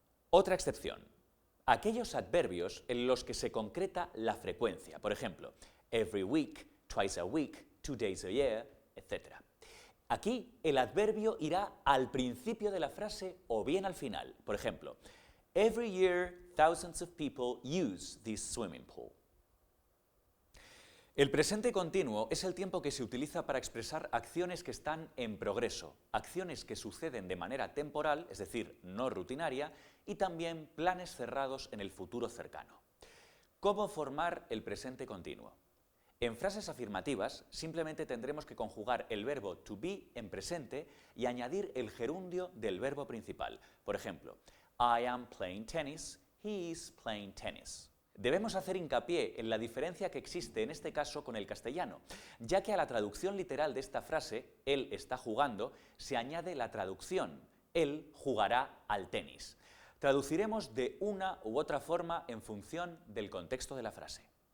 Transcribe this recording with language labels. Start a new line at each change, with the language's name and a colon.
Spanish: Otra excepción, aquellos adverbios en los que se concreta la frecuencia. Por ejemplo,
English: every week, twice a week, 2 days a year, etc.
Spanish: Aquí el adverbio irá al principio de la frase o bien al final. Por ejemplo,
English: every year thousands of people use this swimming pool.
Spanish: El presente continuo es el tiempo que se utiliza para expresar acciones que están en progreso, acciones que suceden de manera temporal, es decir, no rutinaria, y también planes cerrados en el futuro cercano. ¿Cómo formar el presente continuo? En frases afirmativas simplemente tendremos que conjugar el verbo to be en presente y añadir el gerundio del verbo principal. Por ejemplo,
English: I am playing tennis, he is playing tennis.
Spanish: Debemos hacer hincapié en la diferencia que existe en este caso con el castellano, ya que a la traducción literal de esta frase, él está jugando, se añade la traducción, él jugará al tenis. Traduciremos de una u otra forma en función del contexto de la frase.